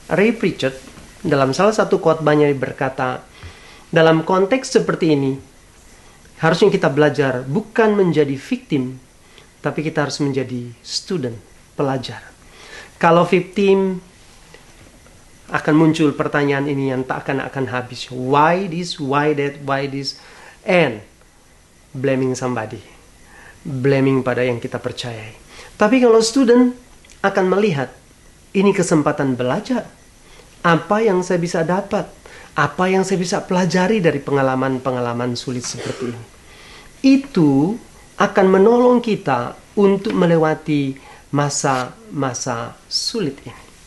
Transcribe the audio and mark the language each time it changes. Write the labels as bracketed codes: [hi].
[id] Ray Pritchard dalam salah satu khotbahnya berkata, dalam konteks seperti ini, harusnya kita belajar bukan menjadi victim, tapi kita harus menjadi student, pelajar. Kalau victim, akan muncul pertanyaan ini yang tak akan habis. [en] Why this, why that, why this, and blaming somebody. [id] Blaming pada yang kita percayai. Tapi kalau student akan melihat, ini kesempatan belajar. Apa yang saya bisa dapat? Apa yang saya bisa pelajari dari pengalaman-pengalaman sulit seperti ini? Itu akan menolong kita untuk melewati masa-masa sulit ini.